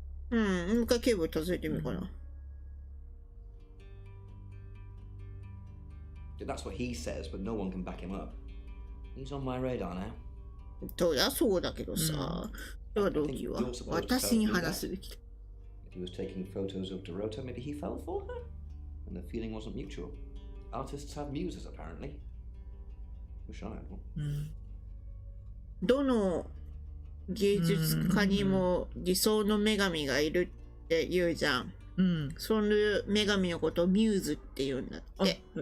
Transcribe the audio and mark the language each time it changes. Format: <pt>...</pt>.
<ja>もう一回ケーブル訪ねてみようかな。</ja> <en>That's what he says, but no one can back him up. He's on my radar now.</en> <ja>そりゃそうだけどさ、それは動機は私に話すべきだ。</ja> <en>He was taking photos of Dorota. Maybe he fell for her, and the feeling wasn't mutual. Artists have muses, apparently. Wish I had one.</en> <ja>どの芸術家にも理想の女神がいるって言うじゃん。その女神のことをミューズって言うんだって。</ja>